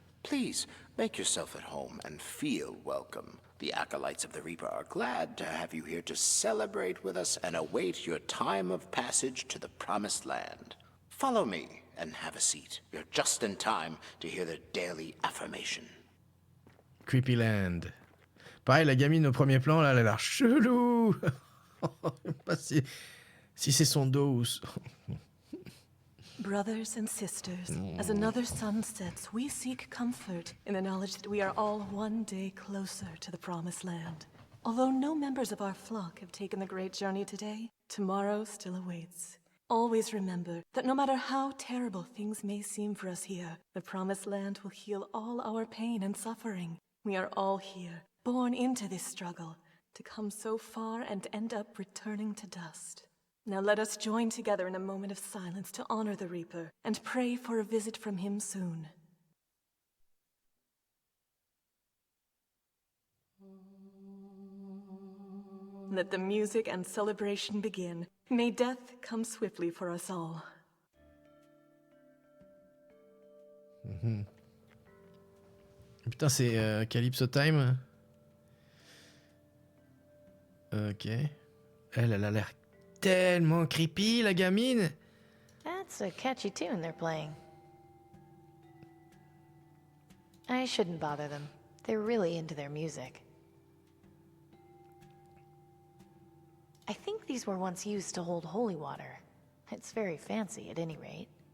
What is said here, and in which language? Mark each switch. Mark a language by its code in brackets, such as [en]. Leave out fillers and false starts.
[en] Please, make yourself at home and feel welcome. The Acolytes of the Reaper are glad to have you here to celebrate with us and await your time of passage to the Promised Land. Follow me and have a seat. You're just in time to hear the daily affirmation. Creepy Land. [fr] Pareil, la gamine au premier plan, là, elle a l'air chelou. Pas si c'est son dos ou... [en] Brothers and sisters, as another sun sets, we seek comfort in the knowledge that we are all one day closer to the Promised Land. Although no members of our flock have taken the great journey today, tomorrow still awaits. Always remember that no matter how terrible things may seem for us here, the Promised Land will heal all our pain and suffering. We are all here, born into this struggle, to come so far and end up returning to dust. Now let us join together in a moment of silence to honor the Reaper and pray for a visit from him soon. Let the music and celebration begin. May death come swiftly for us all. [fr] Putain, c'est Calypso Time. Ok. Elle a l'air tellement creepy, la gamine. [en] That's a catchy tune they're playing. I shouldn't bother them. They're really into their music. I think these were once used to hold holy water. It's very fancy, at any rate.